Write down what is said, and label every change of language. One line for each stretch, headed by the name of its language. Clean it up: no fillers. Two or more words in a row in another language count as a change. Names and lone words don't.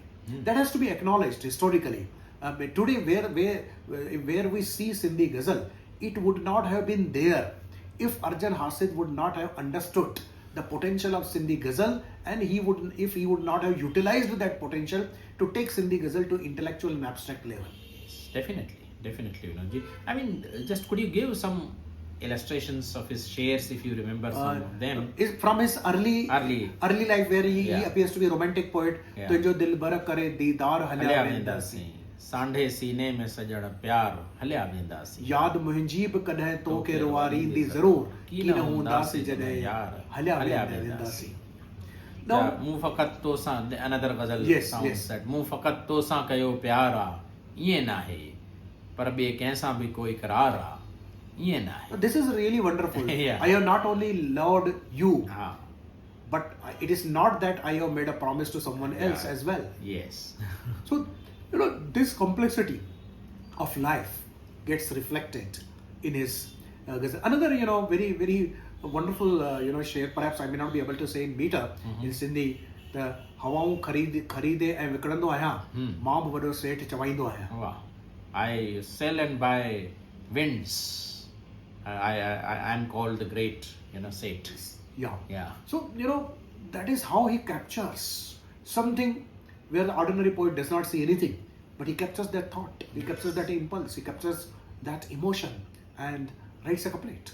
English: That has to be acknowledged historically. But today, where we see Sindhi Ghazal, it would not have been there if Arjan Hasid would not have understood the potential of Sindhi Ghazal, and if he would not have utilized that potential to take Sindhi Ghazal to intellectual and abstract level. Yes, definitely, Vinodji. I mean, just could you give some illustrations of his shares, if you remember some of them? From his early life, where he appears to be a romantic poet. Yeah.
Sindhi: तुझो दिल बर करे दीदार हलिया वेंदा सी, सांढे सीने में सजण प्यार हलिया वेंदा सी, याद मुंहिंजी बि कॾहिं तोखे रुवारींदी ज़रूर, की न हूंदासीं जॾहिं यार हलिया वेंदा सी. मूं फ़क़त तो सां,
English: another ghazal Yes, sounds yes.
Sindhi: that मूं फ़क़त तो सां कयो प्यार आ, ईअं नाहे, पर ॿिए कंहिं सां बि कोई करार आ, ईअं नाहे.
English: This is really wonderful. Yeah. I have not only loved you, Ah, but it is not that I have made a promise to someone else Yeah. as well. yes. So, this complexity of life gets reflected in his ghazal. Another, very, very wonderful, share, perhaps I may not be able to say in meter, in Sindhi, the
Sindhi: हवाऊं खरीदे ऐं विकिणंदो आहियां, मां बि वॾो सेठ चवाईंदो आहियां.
English: Wow. I sell and buy winds. I am called the great, Seth. Yeah. Yeah. So, that is how he captures something where the ordinary poet does not see anything, but he captures that thought, he captures that impulse, he captures that emotion and writes a couplet.